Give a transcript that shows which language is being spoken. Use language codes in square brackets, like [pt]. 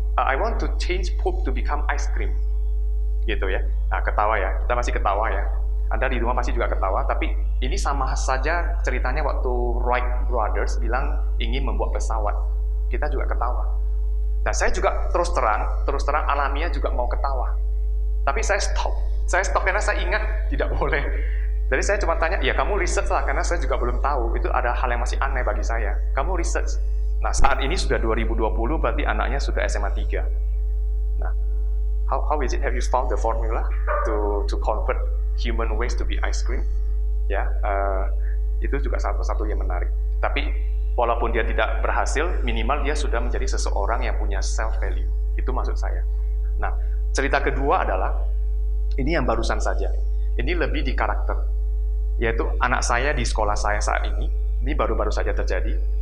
[en] I want to change poop to become ice cream. [id] Gitu ya. Nah, ketawa ya. Kita masih ketawa ya. Anda di rumah pasti juga ketawa, tapi ini sama saja ceritanya waktu Wright Brothers bilang ingin membuat pesawat. Kita juga ketawa. Nah, saya juga terus terang alamiah juga mau ketawa. Tapi saya stop karena saya ingat tidak boleh. Jadi saya cuma tanya, ya kamu research lah, karena saya juga belum tahu. Itu ada hal yang masih aneh bagi saya. Kamu research. Nah, saat ini sudah 2020, berarti anaknya sudah SMA 3. [en] Nah, how is it? Have you found the formula to convert human waste to be ice cream? [id] Ya, itu juga satu yang menarik. Tapi walaupun dia tidak berhasil, minimal dia sudah menjadi seseorang yang punya [en] self value. [id] Itu maksud saya. Nah, cerita kedua adalah ini yang barusan saja. Ini lebih di karakter, yaitu anak saya di sekolah saya saat ini baru-baru saja terjadi.